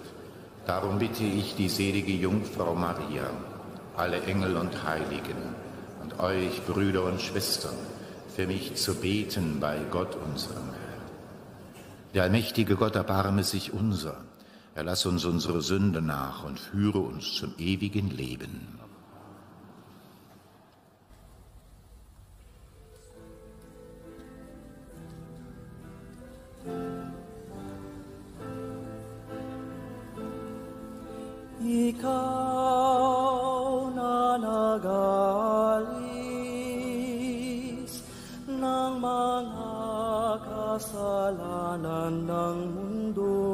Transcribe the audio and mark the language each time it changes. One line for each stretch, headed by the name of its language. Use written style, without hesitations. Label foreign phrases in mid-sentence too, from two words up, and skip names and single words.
German: Darum bitte ich die selige Jungfrau Maria, alle Engel und Heiligen und euch, Brüder und Schwestern, für mich zu beten bei Gott unserem Herrn. Der allmächtige Gott erbarme sich unser. Er lasse uns unsere Sünde nach und führe uns zum ewigen Leben.
Filipino: Ikaw na nag-alis ng mga kasalanan ng mundo,